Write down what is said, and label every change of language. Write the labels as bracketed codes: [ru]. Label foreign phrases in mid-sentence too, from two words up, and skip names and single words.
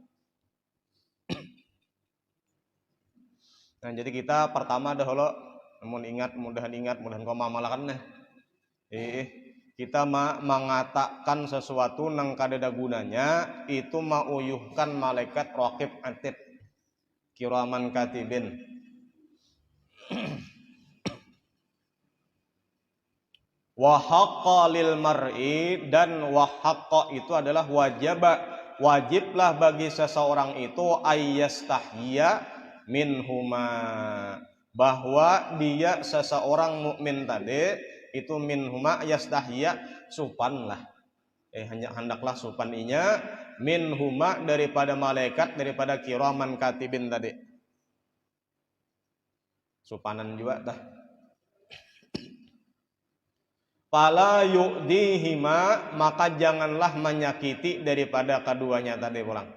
[bjn] Nah, jadi kita pertama dahulu mudahan kau mamalakan nah. Kita mengatakan sesuatu nang kadada gunanya itu mauyuhkan malaikat raqib atid [ar] كراما كاتبين. وحق للمرء, [bjn] dan [ar] وحق [bjn] itu adalah wajiblah bagi seseorang itu [ar] أن يستحيي منهما, [bjn] bahwa dia seseorang mukmin tadi itu [ar] منهما يستحيي [bjn] supanlah. Hendaklah supan inya minhuma daripada malaikat, daripada [ar] كراما كاتبين [bjn] tadi. Supanan juga dah. [ar] فلا يؤذيهما, [bjn] maka janganlah menyakiti daripada keduanya tadi pulang.